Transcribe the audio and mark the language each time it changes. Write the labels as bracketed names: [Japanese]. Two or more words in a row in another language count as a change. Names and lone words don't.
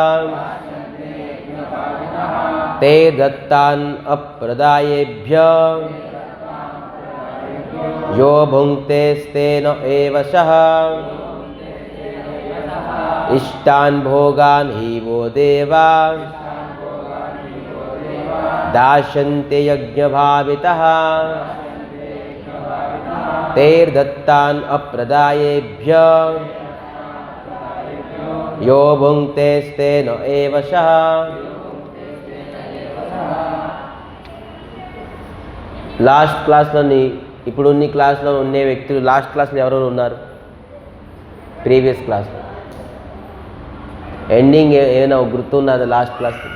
[Sanskrit] ते दत्तान् अप्रदायेभ्यः यो भुङ्क्ते तेन एव सः इष्टान् भोगान् हि वो देवा दास्यन्ते यज्ञभावितः तैर्दत्तान् अप्रदायेभ्यः यो भुङ्क्ते तेन एव सः [Telugu] లాస్ట్ క్లాస్లోని ఇప్పుడు ఉన్న క్లాస్లో ఉండే వ్యక్తులు లాస్ట్ క్లాస్లో ఎవరెవరు ఉన్నారు? ప్రీవియస్ క్లాస్లో ఎండింగ్ ఏమైనా గుర్తున్నది లాస్ట్ క్లాస్?